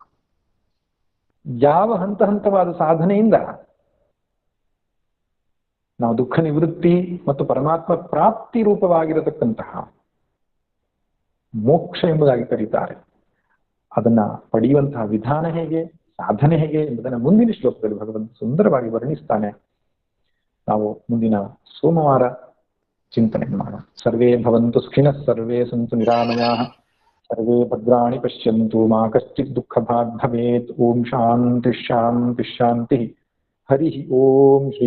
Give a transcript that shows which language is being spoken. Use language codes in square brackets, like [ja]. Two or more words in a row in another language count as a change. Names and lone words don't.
[kn] ಯಾವ ಹಂತವಾದ ಸಾಧನೆಯಿಂದ ನಾವು ದುಃಖ ನಿವೃತ್ತಿ ಮತ್ತು ಪರಮಾತ್ಮ ಪ್ರಾಪ್ತಿ ರೂಪವಾಗಿರತಕ್ಕಂತಹ ಮೋಕ್ಷ ಎಂಬುದಾಗಿ ಕರೀತಾರೆ, ಅದನ್ನ ಪಡೆಯುವಂತಹ ವಿಧಾನ ಹೇಗೆ, ಸಾಧನೆ ಹೇಗೆ ಎಂಬುದನ್ನು ಮುಂದಿನ ಶ್ಲೋಕದಲ್ಲಿ ಭಗವಂತ ಸುಂದರವಾಗಿ ವರ್ಣಿಸ್ತಾನೆ. ನಾವು ಮುಂದಿನ ಸೋಮವಾರ ಚಿಂತನೆ ಮಾಡೋಣ. [sa] ಸರ್ವೇ ಭವಂತು ಸುಖಿನಃ, ಸರ್ವೇ ಸಂತು ನಿರಾಮಯಾಃ, ಸರ್ವೇ ಭದ್ರಾಣಿ ಪಶ್ಯಂತು, ಮಾ ಕಶ್ಚಿತ್ ದುಃಖಭಾಗ್ ಭವೇತ್. ಓಂ ಶಾಂತಿ ಶಾಂತಿ ಶಾಂತಿ. ಹರಿ ಓಂ ಶ್ರೀ